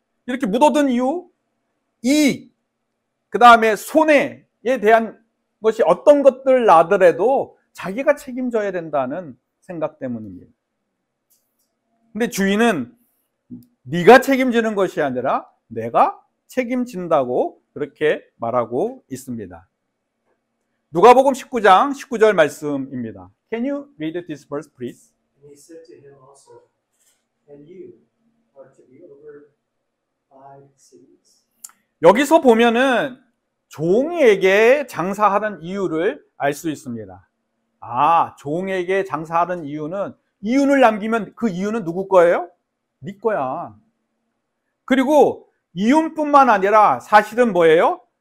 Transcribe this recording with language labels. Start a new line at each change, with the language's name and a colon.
Korean: 이렇게 묻어둔 이유, 이익, 그 다음에 손해에 대한 것이 어떤 것들 나더라도 자기가 책임져야 된다는 생각 때문입니다. 근데 주인은 네가 책임지는 것이 아니라 내가 책임진다고 그렇게 말하고 있습니다. 누가복음 19장 19절 말씀입니다.
English: Can you read this verse, please? And he said to him also, and you are to be over 5 cities.
Korean: 여기서 보면은 종에게 장사하는 이유를 알 수 있습니다. 종에게 장사하는 이유는 이윤을 남기면 그 이유는 누구 거예요? 네 거야. 그리고 이윤뿐만 아니라 사실은 뭐예요?